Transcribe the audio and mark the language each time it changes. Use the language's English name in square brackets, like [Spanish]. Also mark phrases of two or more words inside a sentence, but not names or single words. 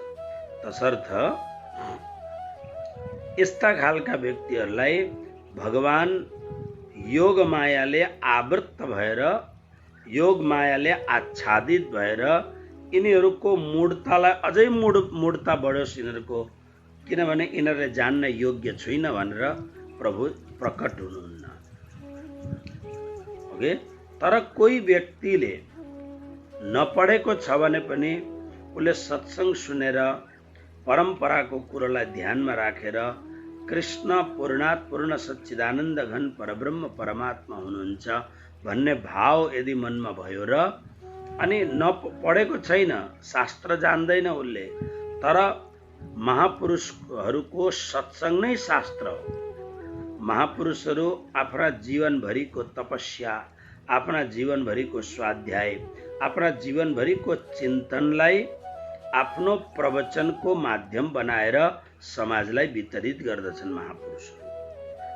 [Nepali] तसर्थ यस्ता खालका व्यक्तिहरूलाई भगवान योग मायाले आवृत्त भएर, योग मायाले आच्छादित भएर यिनीहरूको मूढतालाई अझै मूढता बढोस् यिनीहरूको, किनभने यिनीहरूले जान्न योग्य छैन भनेर प्रभु प्रकट हुनुहुन्न, ओके। तर कोही व्यक्तिले नपढेको छ भने पनि उसले सत्संग सुनेर परम्पराको कुरोलाई ध्यानमा राखेर कृष्ण पूर्णात् पूर्ण सच्चिदानन्द घन परब्रह्म परमात्मा हुनुहुन्छ भन्ने भाव यदि मनमा भयो र अनि नपढेको छैन, शास्त्र जान्दैन उसले, तर महापुरुषहरूको सत्संग नै शास्त्र हो। महापुरुषहरू आफ्ना जीवनभरिको तपस्या, आफ्ना जीवनभरिको स्वाध्याय, आफ्ना जीवनभरिको चिन्तनलाई आफ्नो प्रवचनको माध्यम बनाएर समाजलाई वितरित गर्दछन् महापुरुषहरू।